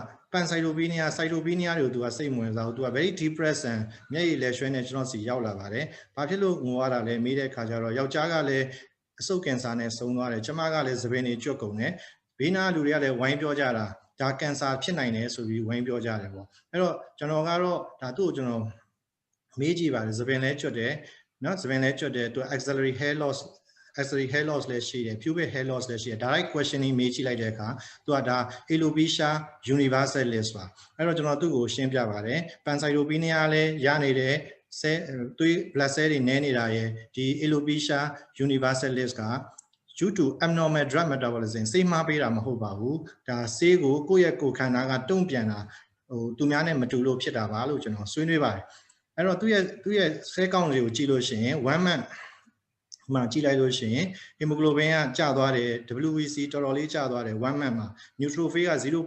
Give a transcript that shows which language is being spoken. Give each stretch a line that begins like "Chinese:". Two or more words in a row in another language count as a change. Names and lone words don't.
English: pancytopenia cytopenia
Burmese: တွေကိုသူကစိတ်ဝင်စားဘူးသူက
English: very depressed and
Burmese: မျက်ရည်လဲရွှဲနေကျွန်တော်စီရောက်လာပါတယ်ဘာဖြစ်လို့ငိုရတာလဲမေးတဲ့ခါကျတော့ယောက်ျားကလည်းအဆုတ်ကင်ဆာနဲ့ဆုံးသွားတယ်ကျမကလည်းသပင်တွေကျွတ်ကုန်တယ်ဘေးနားလူတွေကလည်းဝိုင်းပြောကြတာဒါကင်ဆာဖြစ်နိုင်တယ်ဆိုပြီးဝိုင်းပြောကြတယ်ပေါ့အဲ့တော့ကျွန်တော်ကတော့ဒါသူ့ကိုကျွန်တော်မေးကြည့်ပါတယ်သပင်လဲကျွတ်တယ်နော်သပင်လဲကျွတ်တယ်သူ
English: axillary hair
Burmese: loss လည်းရှိတယ်
English: pubic hair loss
Burmese: လည်းရှိတယ်
English: direct questioning
Burmese: မေးကြည့်လိုက်တဲ့အခါသူကဒါ
English: alopecia universalis
Burmese: ပါအဲ့တော့ကျွန်တော်သူ့ကိုရှင်းပြပါတယ် pancytopenia လည်း ရနေတယ်သွေး
English: blood cell
Burmese: တွေနည်းနေတာရယ်ဒီ
English: alopecia universalis
Burmese: က
English: due to abnormal drug metabolism
Burmese: ဆေးမှားပေးတာမဟုတ်ပါဘူးဒါဆေးကိုကိုယ့်ရဲ့ကိုယ်ခန္ဓာကတုံ့ပြန်တာဟိုသူများနဲ့မတူလို့ဖြစ်တာပါလို့ကျွန်တော်ဆွေးနွေးပါတယ်အဲ့တော့သူ့ရဲ့ဆဲကောင်းတွေကိုကြည့်လို့ရှိရင် 1 month မှာကြည့်လိုက်လို့ရှိရင် hemoglobin ကကျသွားတယ် WBC တော်တော်လေးကျသွားတယ် 1 month မှာ neutrophil က